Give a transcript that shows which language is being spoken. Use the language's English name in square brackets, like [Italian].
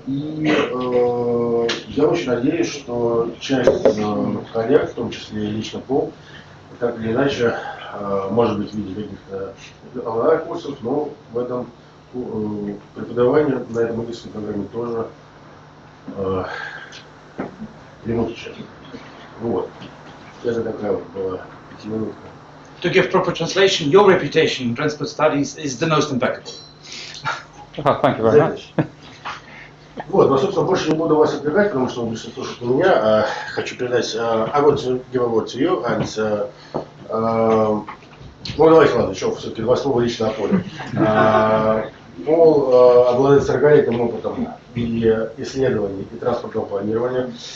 [Russian] И я очень надеюсь, что часть коллег, в том числе и лично Пол, так или иначе, может быть, в виде каких-то онлайн-курсов, но в этом преподавании на этой магистерской программе тоже примут участие. Вот. Это такая вот была 5-минутка. [English] To give proper translation, your reputation in transport studies is the most impeccable. Oh, thank you very much. [Russian] Вот, но, собственно, больше не буду вас отвлекать, потому что вы будете слушать меня. Хочу передать, [English] I want to give a word to you, [Russian] and, ну, давайте, ладно, еще все-таки 2 слова лично о Поле. Пол обладает 40-летним опытом и исследований, и транспортного планирования.